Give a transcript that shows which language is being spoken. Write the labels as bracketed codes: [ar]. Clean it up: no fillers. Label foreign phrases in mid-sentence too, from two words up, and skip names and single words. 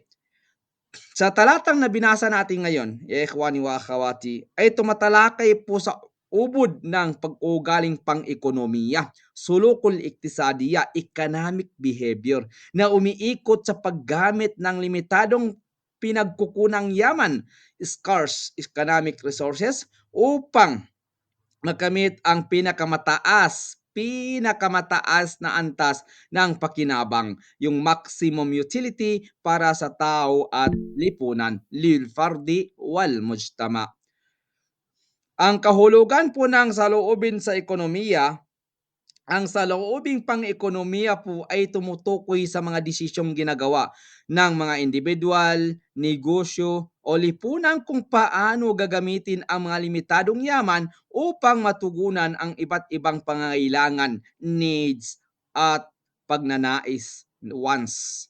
[tl] Sa talatang na binasa natin ngayon, [ar] يا إخواني وأخواتي, [tl] ay tumatalakay po sa ubod ng pag-ugaling pang-ekonomiya, [ar] السلوك الاقتصادي, [en] economic behavior, [tl] na umiikot sa paggamit ng limitadong pinagkukunang yaman, [en] scarce economic resources, [tl] upang makamit ang pinakamataas na antas ng pakinabang, yung [en] maximum utility [tl] para sa tao at lipunan, [ar] للفرد والمجتمع. [tl] Ang kahulugan po ng saloobin sa ekonomiya, ang saloobing pang-ekonomiya po ay tumutukoy sa mga desisyong ginagawa ng mga individual, negosyo o lipunan kung paano gagamitin ang mga limitadong yaman upang matugunan ang iba't ibang pangangailangan, needs at pagnanais, wants.